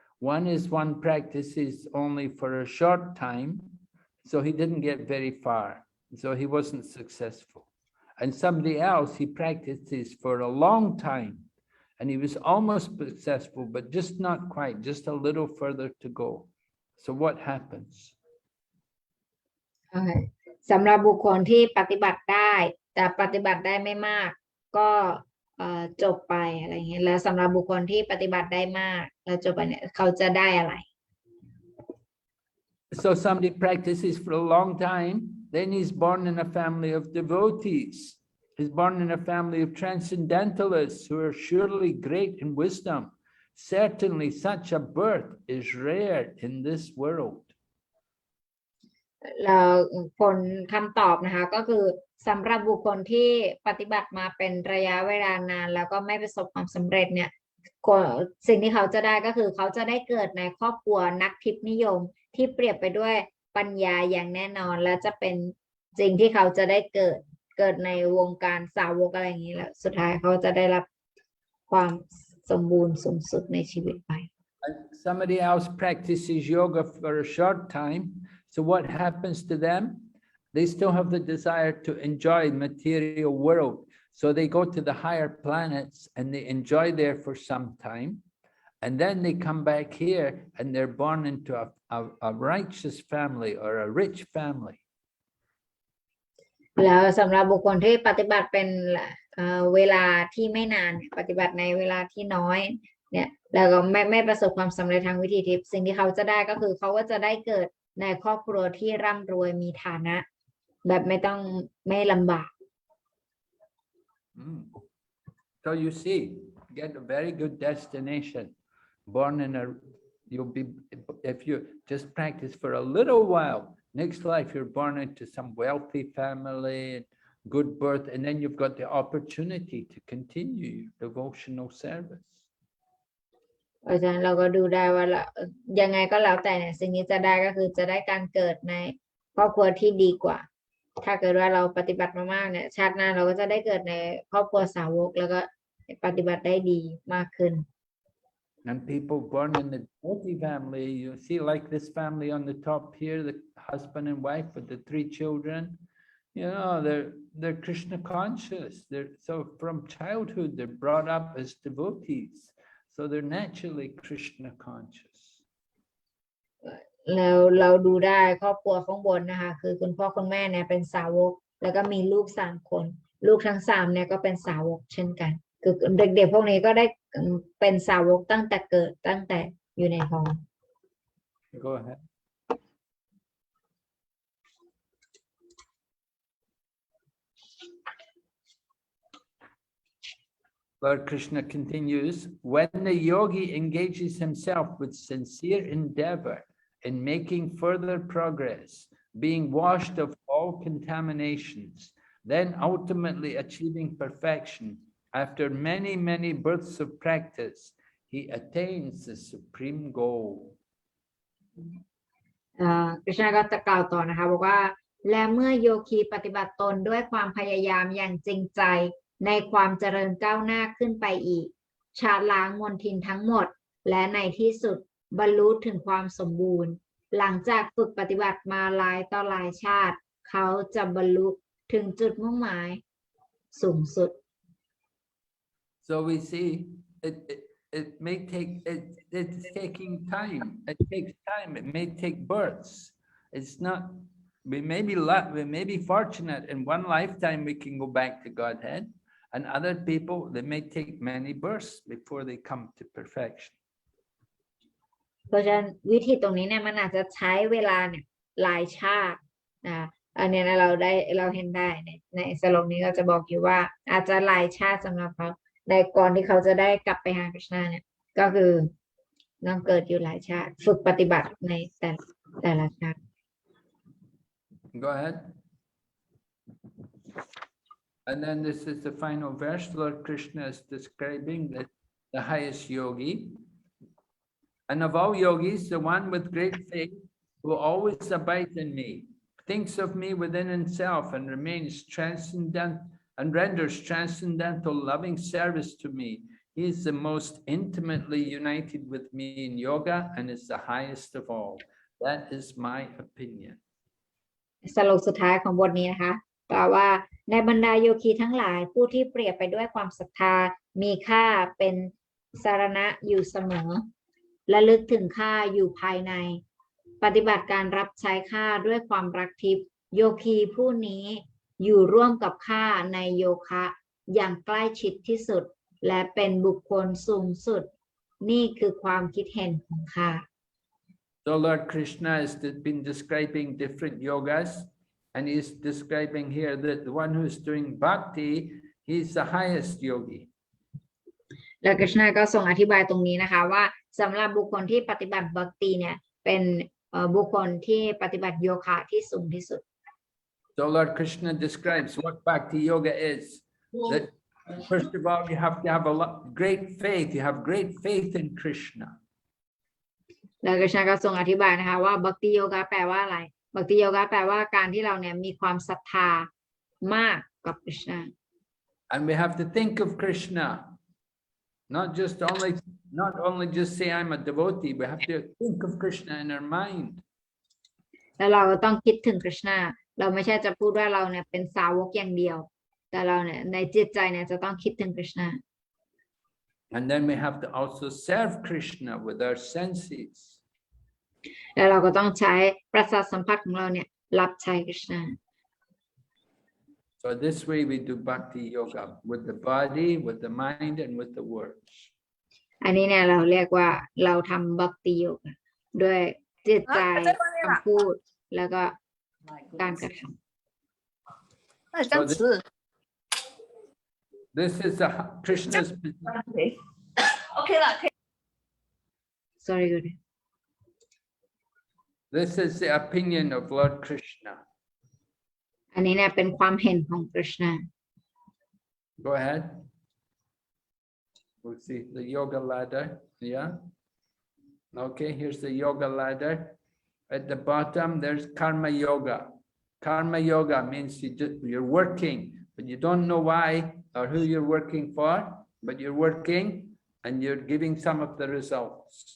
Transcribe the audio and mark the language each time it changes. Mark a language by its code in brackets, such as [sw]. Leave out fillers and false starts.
[en] One is one practices only for a short time, so he didn't get very far, so he wasn't successful. And somebody else, he practices for a long time, and he was almost successful, but just not quite, just a little further to go. So what happens? [th] สำหรับบุคคลที่ปฏิบัติได้แต่ปฏิบัติได้ไม่มากก็จบไปอะไรเงี้ยแล้วสำหรับบุคคลที่ปฏิบัติได้มากแล้วจบไปเนี่ยเขาจะได้อะไร [en] So somebody practices for a long time, then he's born in a family of devotees. He's born in a family of transcendentalists who are surely great in wisdom. Certainly such a birth is rare in this world. [th] แล้วผลคำตอบนะคะก็คือสำหรับบุคคลที่ปฏิบัติมาเป็นระยะเวลานานแล้วก็ไม่ประสบความสำเร็จเนี่ยสิ่งที่เขาจะได้ก็คือเขาจะได้เกิดในครอบครัวนักทิพย์นิยมที่เปรียบไปด้วยปัญญาอย่างแน่นอนและจะเป็นสิ่งที่เขาจะได้เกิดในวงการสาวกอะไรอย่างนี้แล้วสุดท้ายเขาจะได้รับความสมบูรณ์สูงสุดในชีวิตไป [en] Somebody else practices yoga for a short time. So what happens to them? They still have the desire to enjoy material world. So they go to the higher planets and they enjoy there for some time. And then they come back here and they're born into a righteous family or a rich family. [th] แล้วสำหรับบุคคลที่ปฏิบัติเป็นเวลาที่ไม่นานปฏิบัติในเวลาที่น้อยเนี่ยแล้วก็ไม่ประสบความสำเร็จทางวิถีทิพย์สิ่งที่เขาจะได้ก็คือเขาก็จะได้เกิดในครอบครัวที่ร่ำรวยมีฐานะแบบไม่ลำบาก [en] So you see, get a very good destination. Born in you'll be, if you just practice for a little while, next life you're born into some wealthy family, good birth, and then you've got the opportunity to continue your devotional service. [th] เพราะฉะนั้นเราก็ดูได้ว่ายังไงก็แล้วแต่เนี่ยสิ่งนี้จะได้ก็คือจะได้การเกิดในครอบครัวที่ดีกว่าถ้าเกิดว่าเราปฏิบัติมามากเนี่ยชาติหน้าเราก็จะได้เกิดในครอบครัวสาวกแล้วก็ปฏิบัติได้ดีมากขึ้น [en] And people born in the devotee family, you see like this family on the top here, the husband and wife with the 3 children, they're Krishna conscious. So from childhood, they're brought up as devotees. So they're naturally Krishna conscious. [th] แล้วเราดูได้ครอบครัวข้างบนนะคะคือคุณพ่อคุณแม่เนี่ยเป็นสาวกแล้วก็มีลูก3 คนลูกทั้ง3เนี่ยก็เป็นสาวกเช่นกันคือเด็กๆพวกนี้ก็ได้เป็นสาวกตั้งแต่เกิดตั้งแต่อยู่ในท้อง [en] Go ahead. Lord Krishna continues, when the yogi engages himself with sincere endeavor in making further progress, being washed of all contaminations, then ultimately achieving perfection, after many, many births of practice, he attains the supreme goal. [th] คริชนาก็จะกล่าวต่อนะคะบอกว่าและเมื่อโยคีปฏิบัติตนด้วยความพยายามอย่างจริงใจในความเจริญก้าวหน้าขึ้นไปอีกชาล้างมลทินทั้งหมดและในที่สุดบรรลุถึงความสมบูรณ์หลังจากฝึกปฏิบัติมาหลายต่อหลายชาติเขาจะบรรลุถึงจุดมุ่งหมายสูงสุด [en] So we see it may take it's taking time. It takes time. It may take births. It's not. We may be fortunate in one lifetime we can go back to Godhead, and other people they may take many births before they come to perfection. [th] เพราะฉะนั้นวิธีตรงนี้เนี่ยมันอาจจะใช้เวลาเนี่ยหลายชาติอันนี้นะเราเห็นได้ในสโลกนี้ก็จะบอกอยู่ว่าอาจจะหลายชาติสำหรับเขาในก่อนที่เขาจะได้กลับไปหาคริชนาเนี่ยก็คือต้องเกิดอยู่หลายชาติฝึกปฏิบัติในแต่ละชาติ [en] Go ahead. And then this is the final verse. Lord Krishna is describing the highest yogi. And of all yogis, the one with great faith will always abide in me, thinks of me within himself and remains transcendent and renders transcendental loving service to me. He is the most intimately united with me in yoga and is the highest of all. That is my opinion. [th] สรุปสุดท้ายของบทนี้นะคะกล่าวว่าในบรรดาโยคีทั้งหลายผู้ที่เปรียบไปด้วยความศรัทธามีข้าเป็นสรณะอยู่เสมอและลึกถึงข้าอยู่ภายในปฏิบัติการรับใช้ข้าด้วยความรักทิพย์โยคีผู้นี้อยู่ร่วมกับข้าในโยคะอย่างใกล้ชิดที่สุดและเป็นบุคคลสูงสุดนี่คือความคิดเห็นของข้า [en] So Lord Krishna has been describing different yogas, and he's describing here that the one who's doing bhakti, he's the highest yogi. [th] แล้วกฤษณาก็ทรงอธิบายตรงนี้นะคะว่าสำหรับบุคคลที่ปฏิบัติบัคติเนี่ยเป็นบุคคลที่ปฏิบัติโยคะที่สูงที่สุด [en] So Lord Krishna describes what bhakti yoga is. That first of all, you have to have great faith. You have great faith in Krishna. [th] แล้วกฤษณาก็ทรงอธิบายนะคะว่าบัคติโยคะแปลว่าอะไรบัคติโยคะแปลว่าการที่เราเนี่ยมีความศรัทธามากกับกฤษณา [en] And we have to think of Krishna, not only just say I'm a devotee. We have to think of Krishna in our mind. [th] แล้วเราก็ต้องคิดถึงกฤษณาเราไม่ใช่จะพูดว่าเราเนี่ยเป็นสาวกอย่างเดียวแต่เราเนี่ยในจิตใจเนี่ยจะต้องคิดถึงกฤษณา [en] And then we have to also serve Krishna with our senses. [th] แล้วเราก็ต้องใช้ประสาทสัมผัสของเราเนี่ยรับใช้กฤษณา [en] So this way we do bhakti yoga with the body, with the mind, and with the words. [th] อันนี้เนี่ยเราเรียกว่าเราทำบัคติโยคะด้วยจิตใจคำพูดแล้วก็การกระทำ [en] This is Krishna's position. [zh] Okay 了，可以。 [en] sorry good This is the opinion of Lord Krishna. [th] อันนี้เนี่ยเป็นความเห็นของกฤษณา [en] Go ahead. We'll see the yoga ladder. Yeah. Okay, here's the yoga ladder. At the bottom, there's karma yoga. Karma yoga means you're working, but you don't know why or who you're working for, but you're working and you're giving some of the results.